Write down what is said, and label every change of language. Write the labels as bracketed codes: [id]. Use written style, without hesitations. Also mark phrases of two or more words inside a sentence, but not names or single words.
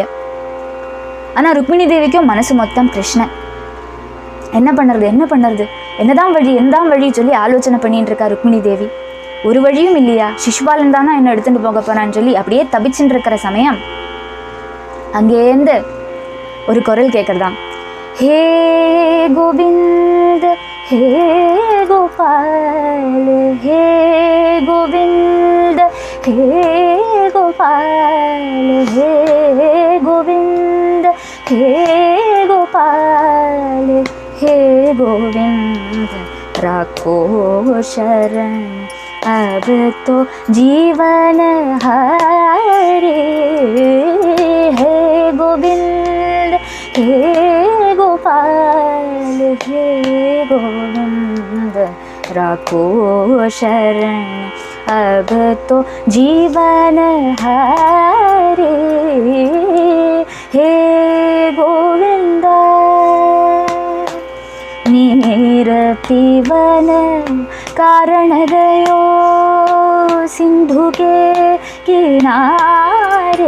[ta] ஆனா ருக்மிணி தேவிக்கும் மனசு மொத்தம் கிருஷ்ணன். என்ன பண்ணுறது என்னதான் வழி சொல்லி ஆலோசனை பண்ணிட்டு இருக்கா ருக்மிணி தேவி. ஒரு வழியும் இல்லையா, சிசுபாலன் தானா என்ன எடுத்துட்டு போக போறான்னு சொல்லி அப்படியே தபிச்சுட்டு இருக்கிற சமயம் அங்கேருந்து ஒரு குரல் கேட்கறதாம். [hi] हे गोविंद हे गोपाल हे गोविंद हे गोपाल हे गोविंद हे गोपाल हे गोविंद राखो शरण अब तो जीवन हरे हे गोविंद हे गोपाल हे गोविंद राखो शरण अब तो जीवन हरे। हे गोविंदा नीर पीवन कारण गयो सिंधु के किनारे।